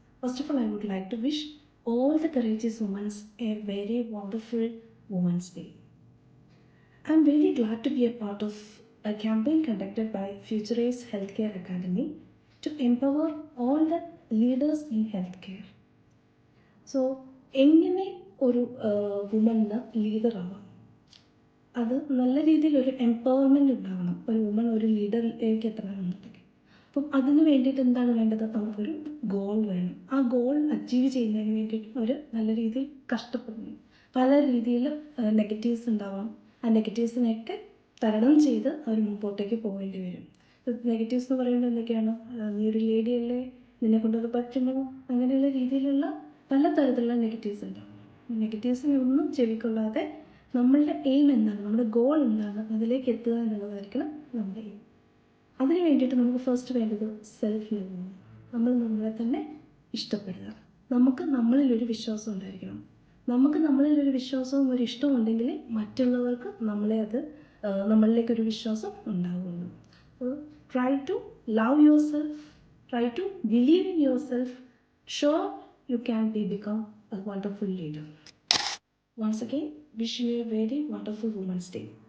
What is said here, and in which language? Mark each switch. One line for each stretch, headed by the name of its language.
English: First of all, I would like to wish all the courageous women a very wonderful Women's Day. I am very glad to be a part of a campaign conducted by Futurize Healthcare Academy to empower all the leaders in healthcare.
Malayalam: So എങ്ങനെ ഒരു വുമണിന് ലീഡറാവാം, അത് നല്ല രീതിയിലൊരു empowerment ഉണ്ടാകണം. ഒരു woman ഒരു ലീഡറിലേക്ക് എത്തണമെന്നുണ്ടെങ്കിൽ അപ്പം അതിന് വേണ്ടിയിട്ട് എന്താണ് വേണ്ടത്? നമുക്കൊരു ഗോൾ വേണം. ആ ഗോൾ അച്ചീവ് ചെയ്യുന്നതിന് വേണ്ടിയിട്ട് ഒരു നല്ല രീതിയിൽ കഷ്ടപ്പെടുന്നു. പല രീതിയിൽ നെഗറ്റീവ്സ് ഉണ്ടാവാം. ആ നെഗറ്റീവ്സിനെയൊക്കെ തരണം ചെയ്ത് അവർ മുമ്പോട്ടേക്ക് പോകേണ്ടി വരും. നെഗറ്റീവ്സ് എന്ന് പറയുന്നത് എന്തൊക്കെയാണ്? നീ ഒരു ലേഡിയല്ലേ, നിന്നെ കൊണ്ടത് പറ്റുമോ, അങ്ങനെയുള്ള രീതിയിലുള്ള പല തരത്തിലുള്ള നെഗറ്റീവ്സ് ഉണ്ടാവും. നെഗറ്റീവ്സിനെ ഒന്നും ചെവിക്കൊള്ളാതെ നമ്മളുടെ എയിം എന്താണ്, നമ്മുടെ ഗോൾ എന്താണ്, അതിലേക്ക് എത്തുക എന്നുള്ളതായിരിക്കണം നമ്മുടെ എയിം. അതിന് വേണ്ടിയിട്ട് നമുക്ക് ഫസ്റ്റ് വേണ്ടത് സെൽഫ് ലവ്. നമ്മൾ നമ്മളെ തന്നെ ഇഷ്ടപ്പെടുക. നമുക്ക് നമ്മളിലൊരു വിശ്വാസം ഉണ്ടായിരിക്കണം. നമുക്ക് നമ്മളിലൊരു വിശ്വാസവും ഒരു ഇഷ്ടവും ഉണ്ടെങ്കിൽ മറ്റുള്ളവർക്ക് നമ്മളിലേക്കൊരു വിശ്വാസം ഉണ്ടാവുകയുള്ളൂ.
English: Try to love yourself, try to believe in yourself. Sure, you can become a wonderful leader. Once again, wish you a very wonderful Women's Day.